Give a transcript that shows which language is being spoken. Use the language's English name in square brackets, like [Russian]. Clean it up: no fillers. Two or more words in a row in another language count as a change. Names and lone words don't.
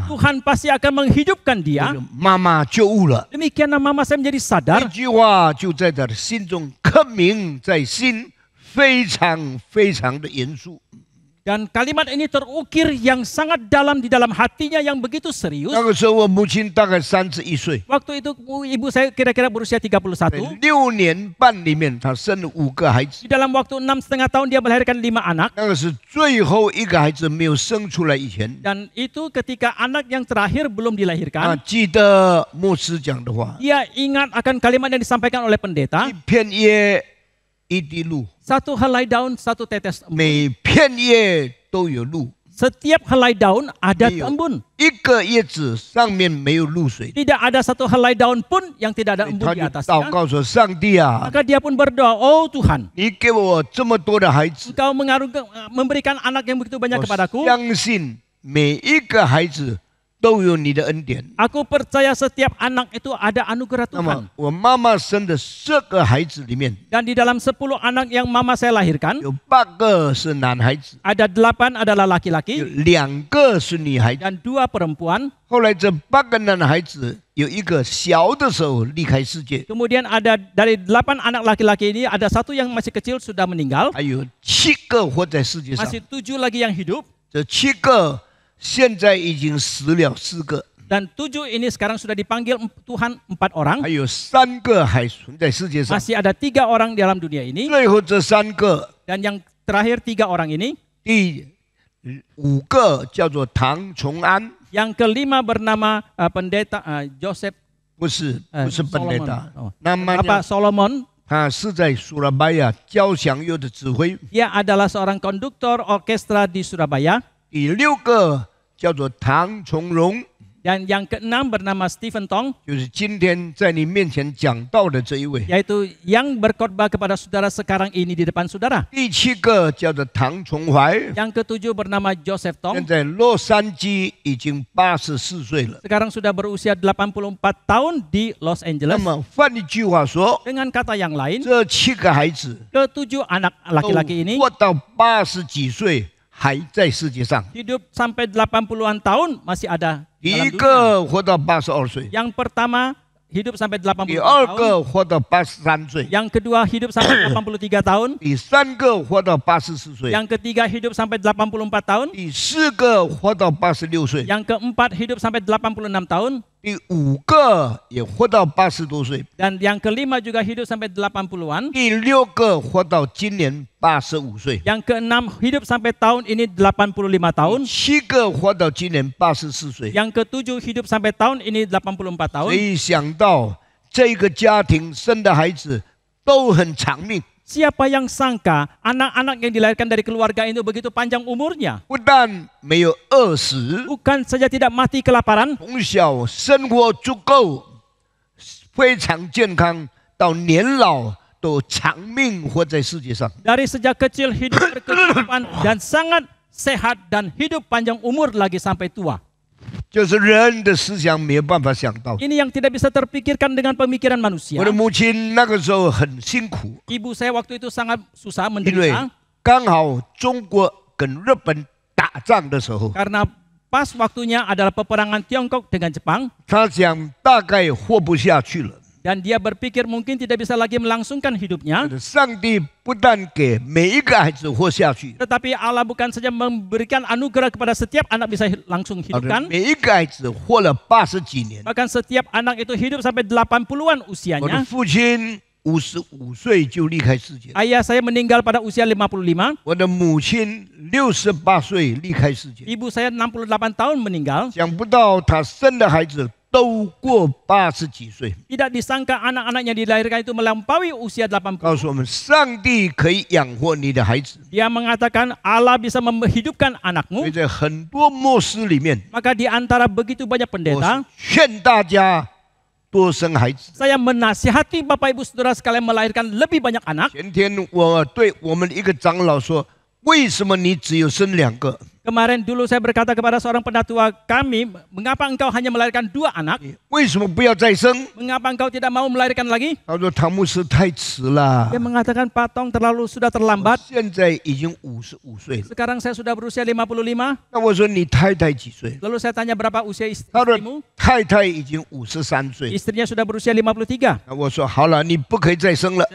[Indonesian] Tuhan pasti akan menghidupkan [Chinese] 我 [Indonesian] dia. [Chinese] 的妈妈就悟了， [Indonesian] Demikianlah mama saya menjadi [Chinese] 这 [Indonesian] sadar. [Chinese] 句话就在他的心中刻铭在心，非常非常的严肃。 [Indonesian] Dan kalimat ini terukir yang sangat dalam di dalam hatinya yang begitu serius. [Chinese] 那个时候我母亲大概31岁， [Indonesian] Waktu itu ibu saya kira-kira berusia 31. [Chinese] 在6年半里面，她生了5个孩子， [Indonesian] Di dalam waktu 6,5 tahun dia melahirkan 5 anak. [Chinese] 那个是最后一个孩子没有生出来以前。 [Indonesian] Dan itu ketika anak yang terakhir belum [Chinese] 他 [Indonesian] dilahirkan. [Chinese] 记得牧师讲的话： [Indonesian] Dia ingat akan kalimat yang disampaikan oleh pendeta. [Chinese] 一片叶，一滴露， [Indonesian] Satu helai daun, satu tetes embun. [Chinese] 每片叶都有露， [Indonesian] Setiap helai daun ada Iya. embun. [Chinese] 一个叶子上面没有露水。 [Indonesian] Tidak ada satu helai daun pun yang tidak ada [Chinese] 他 [Indonesian] embun di [Chinese] 就 [Indonesian] atasnya. [Chinese] 祷告说：“上帝啊， [Indonesian] Maka dia pun berdoa, oh Tuhan, [Chinese] 你给我这么多的孩子， [Indonesian] Engkau memberikan anak yang begitu banyak [Chinese] 我 [Indonesian] kepadaku. [Chinese] 相信每一个孩子都有你的恩典。 [Indonesian] Aku percaya setiap anak itu ada anugerah [Chinese] 那么 [Indonesian] Tuhan. [Chinese] 我妈妈生的10个孩子里面， [Indonesian] Dan di dalam 10 anak yang mama saya lahirkan, [Chinese] 有8个是男孩子， [Indonesian] ada 8 adalah [Chinese] 有 [Indonesian] laki-laki [Chinese] 2 个是女孩子。 [Indonesian] dan 2 perempuan. [Chinese] 后来这8个男孩子有一个小的时候离开世界， [Indonesian] Kemudian ada dari 8 anak laki-laki ini, ada 1 yang masih kecil sudah meninggal. [Chinese] 还有7个活在世界上。 [Indonesian] Masih 7 lagi yang hidup. [Chinese] 这7个现在已经死了4个， [Indonesian] Dan 7 ini sekarang sudah dipanggil Tuhan 4 orang. [Chinese] 还有3个还存在世界上。 [Indonesian] Masih ada 3 orang di dalam dunia ini. [Chinese] 最后这3个， [Indonesian] Dan yang terakhir 3 orang ini. [Chinese] 第5个叫做唐崇安， [Indonesian] Yang kelima bernama pendeta Joseph [Chinese] 不是 pendeta， [Indonesian] Solomon. [Chinese] 那么 [Indonesian] Apa Solomon? [Chinese] 他是在苏拉巴雅交响乐的指挥。 [Indonesian] Dia adalah seorang konduktor orkestra di Surabaya. [Chinese] 第6个叫做唐从容， [Indonesian] Dan yang keenam bernama Stephen Tong, [Chinese] 就是今天在你面前讲到的这一位。 [Indonesian] yaitu yang berkhotbah kepada saudara sekarang ini di depan saudara. [Chinese] 第7个叫做唐崇怀， [Indonesian] Yang ketujuh bernama Joseph [Chinese] 现 [Indonesian] Tong, [Chinese] 在洛杉矶已经84岁了。 [Indonesian] sekarang sudah berusia 84 tahun di Los [Chinese] 那 [Indonesian] Angeles. [Chinese] 么换一句话说， [Indonesian] Dengan kata yang lain, [Chinese] 这7个孩子 [Indonesian] ketujuh anak [Chinese] 都 [Indonesian] laki-laki ini [Chinese] 活到80几岁还在世界上。 [Indonesian] hidup sampai 80-an tahun masih ada [Chinese] 第 [Indonesian] dalam [Chinese] 一 [Indonesian] dunia. [Chinese] 个活到82岁， [Indonesian] Yang pertama hidup sampai 80 [Chinese] 第二 [Indonesian] tahun. [Chinese] 个活到83岁， [Indonesian] Yang kedua hidup sampai 83 tahun. [Chinese] 第三个活到84岁， [Indonesian] Yang ketiga hidup sampai 84 tahun. [Chinese] 第四个活到86岁， [Indonesian] Yang keempat hidup sampai 86 tahun. [Chinese] 第五个也活到80多岁， [Indonesian] Dan yang kelima juga hidup sampai 80-an. [Chinese] 第六个活到今年85岁， [Indonesian] Yang keenam hidup sampai tahun ini 85 tahun. [Chinese] 七个活到今年84岁。 [Indonesian] Yang ketujuh hidup sampai tahun ini 84 tahun. [Chinese] 所以想到这个家庭生的孩子都很长命， [Indonesian] Siapa yang sangka anak-anak yang dilahirkan dari keluarga itu begitu panjang umurnya? [Chinese] 不但没有饿死， [Indonesian] Bukan saja tidak mati kelaparan, [Chinese] 从小生活足够，非常健康，到年老都长命活在世界上。 [Indonesian] dari sejak kecil hidup berkecukupan dan sangat sehat dan hidup panjang umur lagi sampai tua. [Chinese] 就是人的思想没有办法想到。 [Indonesian] Ini yang tidak bisa terpikirkan dengan pemikiran manusia. [Chinese] 我的母亲那个时候很辛苦， [Indonesian] Ibu saya waktu itu sangat susah [Chinese] 因为 [Indonesian] menderita [Chinese] 刚好中国跟日本打仗的时候， [Indonesian] karena pas waktunya adalah peperangan Tiongkok dengan Jepang [Chinese] 他想大概活不下去了。 [Indonesian] dan dia berpikir mungkin tidak bisa lagi melangsungkan hidupnya. [Chinese] 上帝不但给每一个孩子活下去， [Indonesian] Tetapi Allah bukan saja memberikan anugerah kepada setiap anak bisa langsung [Chinese] 而且 [Indonesian] hidupkan, [Chinese] 每一个孩子活了80几年。 [Indonesian] bahkan setiap anak itu hidup sampai 80-an [Chinese] 我的 [Indonesian] usianya. [Chinese] 父亲55岁就离开世界， [Indonesian] Ayah saya meninggal pada usia 55, [Chinese] 我的母亲68岁离开世界。 [Indonesian] ibu saya 68 tahun meninggal. [Chinese] 想不到他生的孩子都过80几岁， [Indonesian] Tidak disangka anak-anak yang dilahirkan itu melampaui usia 80. [Chinese] 告诉我们上帝可以养活你的孩子。 [Indonesian] Dia mengatakan Allah bisa menghidupkan [Chinese] 所以 [Indonesian] anakmu. [Chinese] 在很多牧师里面， [Indonesian] Maka di antara begitu banyak [Chinese] 我 [Indonesian] pendeta, [Chinese] 劝大家多生孩子。 [Indonesian] saya menasihati Bapak Ibu Saudara sekalian melahirkan lebih banyak anak. [Chinese] 前天我对我们一个长老说：“为什么你只有生2个？ [Indonesian] Kemarin dulu saya berkata kepada seorang pendatua kami, mengapa engkau hanya melahirkan 2 anak? [Chinese] 为什么不要再生 [Indonesian] Mengapa engkau tidak mau melahirkan lagi?” [Chinese] 他说：“唐牧师太迟了 [Indonesian] Dia，mengatakan Pak Tong sudah [Chinese] 我 [Indonesian] terlambat. [Chinese] 现在已经55岁了。 [Indonesian] Sekarang saya sudah berusia 55. ” [Chinese] 那我说：“你太太几岁？” [Indonesian] Lalu saya tanya berapa usia [Chinese] 他说 [Indonesian] istrimu? [Chinese] 太太已经53岁。 [Indonesian] Istrinya sudah berusia 53. [Chinese] 那我说：“好了，你不可以再生了。